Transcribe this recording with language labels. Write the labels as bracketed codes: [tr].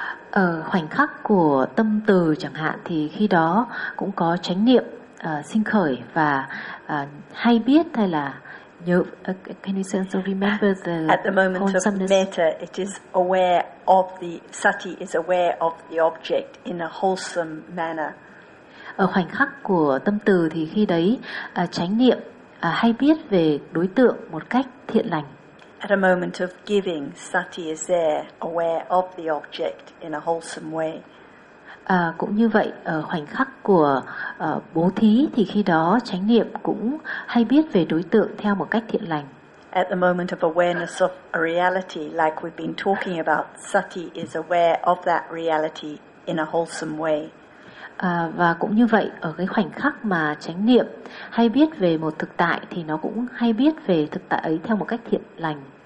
[vi] Ở khoảnh khắc của tâm từ chẳng hạn thì khi đó cũng có chánh niệm sinh khởi và hay biết hay là nhớ [en] can you sense remember the at the moment of metta it is aware of the sati is aware of the object in a wholesome manner. [vi] Ở khoảnh khắc của tâm từ thì khi đấy chánh niệm hay biết về đối tượng một cách thiện lành. [en] At a moment of giving, sati is there, aware of the object in a wholesome way. [vi] Cũng như vậy, ở khoảnh khắc của bố thí thì khi đó chánh niệm cũng hay biết về đối tượng theo một cách thiện lành. [en] At the moment of awareness of a reality, like we've been talking about, sati is aware of that reality in a wholesome way. [vi] Và cũng như vậy, ở cái khoảnh khắc mà chánh niệm hay biết về một thực tại thì nó cũng hay biết về thực tại ấy theo một cách thiện lành.